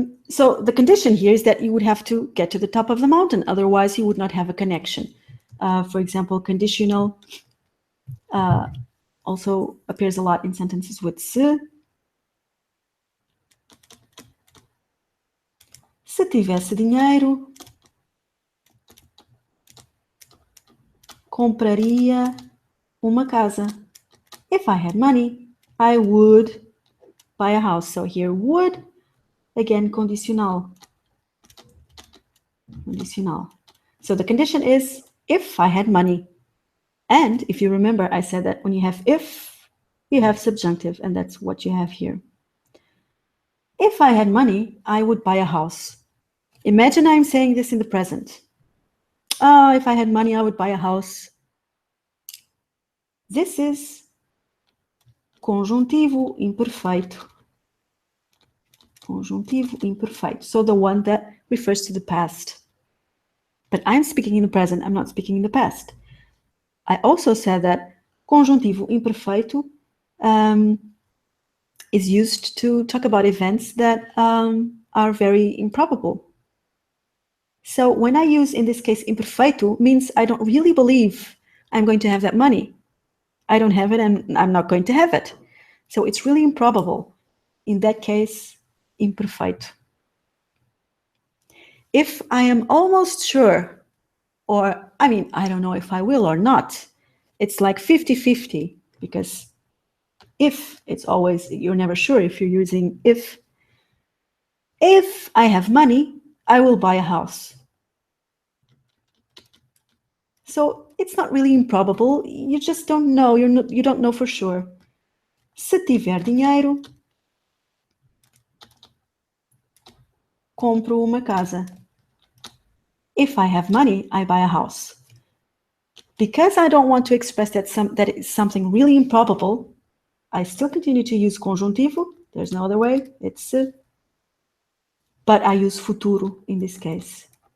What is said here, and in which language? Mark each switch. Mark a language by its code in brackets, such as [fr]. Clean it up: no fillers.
[en] So the condition here is that you would have to get to the top of the mountain, otherwise you would not have a connection. For example, conditional also appears a lot in sentences with se. [pt] Se tivesse dinheiro, compraria uma casa. [en] If I had money, I would buy a house. So here would, again, condicional. Condicional. So the condition is if I had money. And if you remember, I said that when you have if, you have subjunctive, and that's what you have here. If I had money, I would buy a house. Imagine I'm saying this in the present. If I had money, I would buy a house. This is conjuntivo imperfeito. [pt] Conjuntivo imperfeito. [en] So the one that refers to the past. But I'm speaking in the present, I'm not speaking in the past. I also said that conjuntivo imperfeito is used to talk about events that are very improbable. So when I use, in this case, imperfeito, means I don't really believe I'm going to have that money. I don't have it and I'm not going to have it. So it's really improbable. In that case, imperfeito. If I am almost sure, or I don't know if I will or not, it's like 50-50, because if, it's always, you're never sure if you're using if. If I have money, I will buy a house. So it's not really improbable, you just don't know, you don't know for sure. [pt] Se tiver dinheiro, compro uma casa. [en] If I have money, I buy a house. Because I don't want to express that it's something really improbable, I still continue to use conjuntivo. There's no other way. It's se. But I use futuro in this case.